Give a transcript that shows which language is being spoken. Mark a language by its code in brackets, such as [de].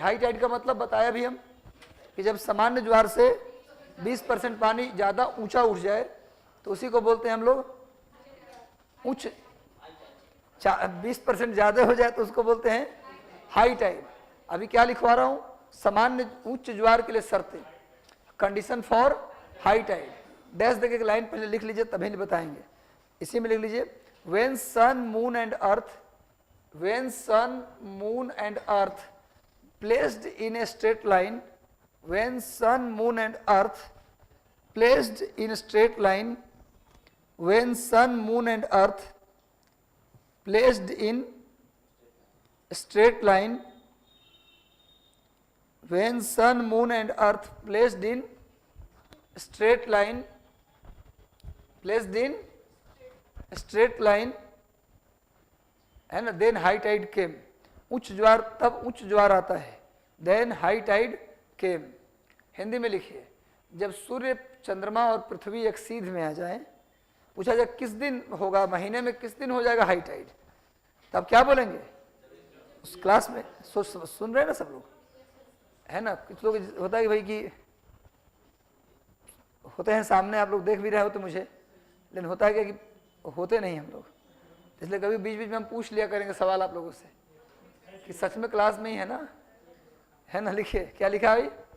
[hi] High Tide का मतलब बताया भी हम कि जब सामान्य ज्वार से 20% पानी ज़्यादा ऊंचा उठ जाए तो उसी को बोलते हैं हम लोग उच्च, 20% ज़्यादा हो जाए तो उसको बोलते हैं हाई टाइड। अभी क्या लिखवा रहा हूँ, सामान्य उच्च ज्वार के लिए शर्तें, [en] Condition for high tide. [hi] Dash देके एक लाइन पहले लिख लीजिए तभी नहीं बताएंगे। इसी में लिख लीजिए, [en] when sun moon and earth when sun, moon and earth placed in a straight line, when sun, moon and earth placed in a straight line, when sun, moon and earth placed in a straight line, when sun, moon and earth placed in straight line, placed in straight line, [hi] है ना, [en] then high tide came, [hi] उच्च ज्वार, तब उच्च ज्वार आता है, [en] Then high tide came. [hi] हिंदी में लिखिए, जब सूर्य, चंद्रमा और पृथ्वी एक सीध में आ जाए, पूछा जाए किस दिन होगा, महीने में किस दिन हो जाएगा हाई टाइड, तब क्या बोलेंगे? उस क्लास में सुन रहे हैं ना सब लोग, है ना? कुछ लोग होता है कि भाई कि होते हैं सामने, आप लोग देख भी रहे हो तो मुझे, लेकिन होता है क्या कि होते नहीं हम लोग, इसलिए कभी बीच बीच में हम पूछ लिया करेंगे सवाल आप लोगों से कि सच में क्लास में ही है ना? लिखिए, क्या लिखा भाई?